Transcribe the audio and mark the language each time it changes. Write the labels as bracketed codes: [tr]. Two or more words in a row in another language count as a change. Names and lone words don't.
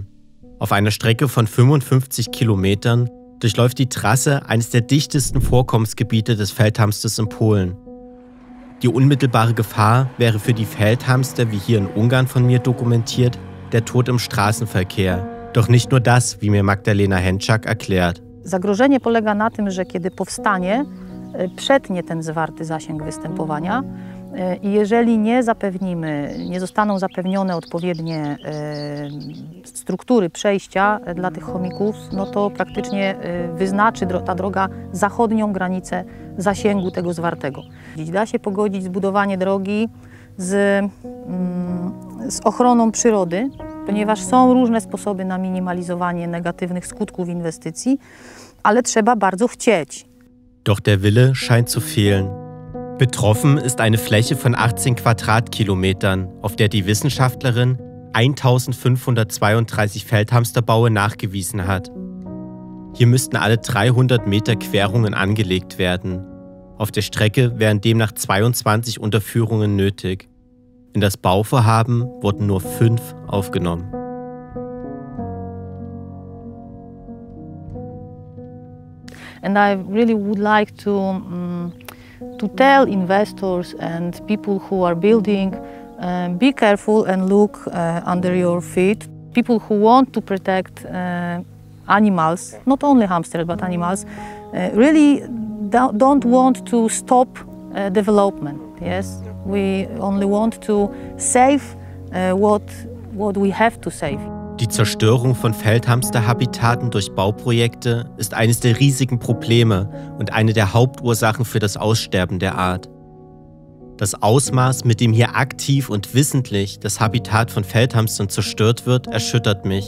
[de] Auf einer Strecke von 55 Kilometern durchläuft die Trasse eines der dichtesten Vorkommensgebiete des Feldhamsters in Polen. Die unmittelbare Gefahr wäre für die Feldhamster, wie hier in Ungarn von mir dokumentiert, der Tod im Straßenverkehr. Doch nicht nur das, wie mir Magdalena Henczak erklärt. [pl] Zagrożenie polega na tym, że kiedy powstanie, przetnie ten zwarty zasięg występowania i jeżeli nie zostaną zapewnione odpowiednie struktury przejścia dla tych chomików, no to praktycznie wyznaczy ta droga zachodnią granicę zasięgu tego zwartego. Da się pogodzić zbudowanie drogi z ochroną przyrody, ponieważ są różne sposoby na minimalizowanie negatywnych skutków inwestycji, ale trzeba bardzo chcieć. [de] Doch der Wille scheint zu fehlen. Betroffen ist eine Fläche von 18 Quadratkilometern, auf der die Wissenschaftlerin 1532 Feldhamsterbaue nachgewiesen hat. Hier müssten alle 300 Meter Querungen angelegt werden. Auf der Strecke wären demnach 22 Unterführungen nötig. In das Bauvorhaben wurden nur 5 aufgenommen. [en] And I really would like to tell investors and people who are building, be careful and look under your feet. People who want to protect animals, not only hamsters but animals, really don't want to stop development. Yes, we only want to save what we have to save. [de] Die Zerstörung von Feldhamsterhabitaten durch Bauprojekte ist eines der riesigen Probleme und eine der Hauptursachen für das Aussterben der Art. Das Ausmaß, mit dem hier aktiv und wissentlich das Habitat von Feldhamstern zerstört wird, erschüttert mich.